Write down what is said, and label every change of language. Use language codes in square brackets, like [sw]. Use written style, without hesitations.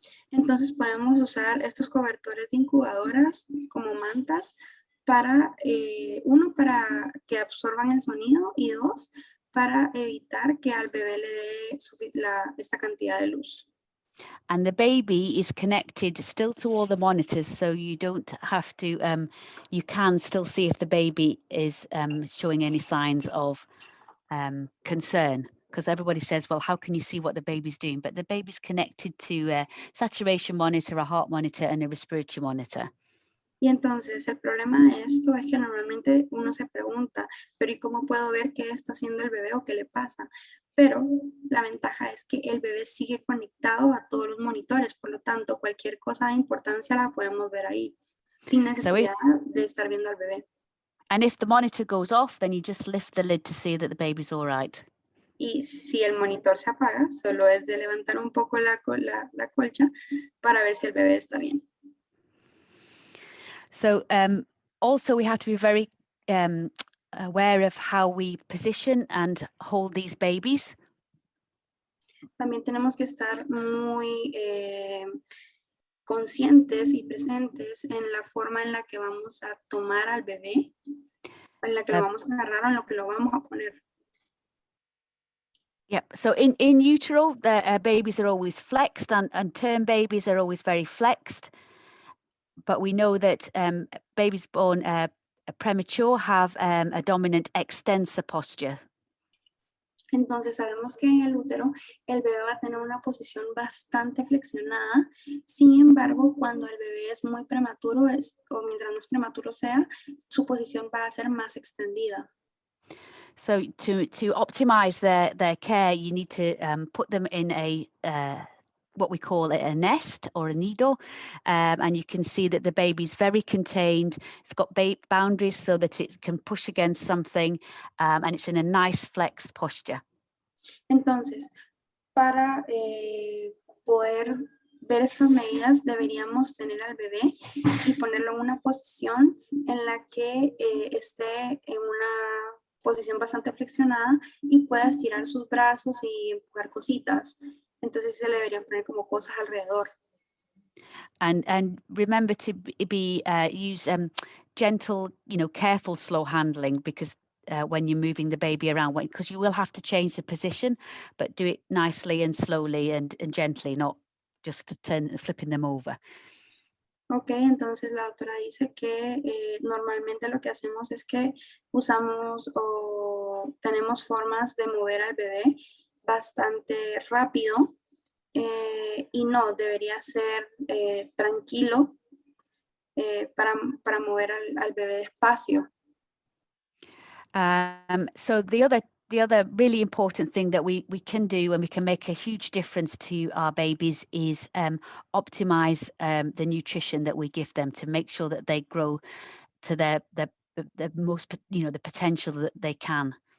[es] Entonces podemos usar estos cobertores de incubadoras como mantas para, uno, para que absorban el sonido, y dos, para evitar que al bebé le dé esta cantidad de luz. [en] And the baby is connected still to all the monitors, so you don't have to, you can still see if the baby is showing any signs of concern. Because everybody says, well, how can you see what the baby's doing? But the baby's connected to a saturation monitor, a heart monitor, and a respiratory monitor. [es] Y entonces el problema de esto es que normalmente uno se pregunta, pero ¿y cómo puedo ver qué está haciendo el bebé o qué le pasa? Pero la ventaja es que el bebé sigue conectado a todos los monitores, por lo tanto cualquier cosa de importancia la podemos ver ahí, sin necesidad de estar viendo al bebé. [en] And if the monitor goes off, then you just lift the lid to see that the baby's all right. [es] Y si el monitor se apaga, solo es de levantar un poco la colcha para ver si el bebé está bien. [en] So also we have to be very aware of how we position and hold these babies. [es] También tenemos que estar muy conscientes y presentes en la forma en la que vamos a tomar al bebé, en la que lo vamos a agarrar o en lo que lo vamos a poner. [en] Yeah, so in utero, the babies are always flexed, and term babies are always very flexed. But we know that babies born premature have a dominant extensor posture. [es] Entonces sabemos que en el útero el bebé va a tener una posición bastante flexionada. Sin embargo, cuando el bebé es muy prematuro o mientras más prematuro sea, su posición va a ser más extendida. [en] So to optimize their care, you need to put them in a what we call a nest or a nido, and you can see that the baby's very contained. It's got boundaries so that it can push against something, and it's in a nice flex posture. [es] Entonces, para poder ver estas medidas, deberíamos tener al bebé y ponerlo en una posición en la que esté en una posición bastante flexionada y pueda estirar sus brazos y empujar cositas. Entonces se le deberían poner como cosas alrededor. [en] And remember to be use gentle, careful, slow handling, because when you're moving the baby around, because you will have to change the position, but do it nicely and slowly and gently, not just flipping them over. [es] Ok, entonces la doctora dice que normalmente lo que hacemos es que usamos o tenemos formas de mover al bebé bastante rápido y no, debería ser tranquilo para mover al bebé despacio. [en] So the other really important thing that we can do, and we can make a huge difference to our babies, is optimize the nutrition that we give them to make sure that they grow to the most, the potential that they can.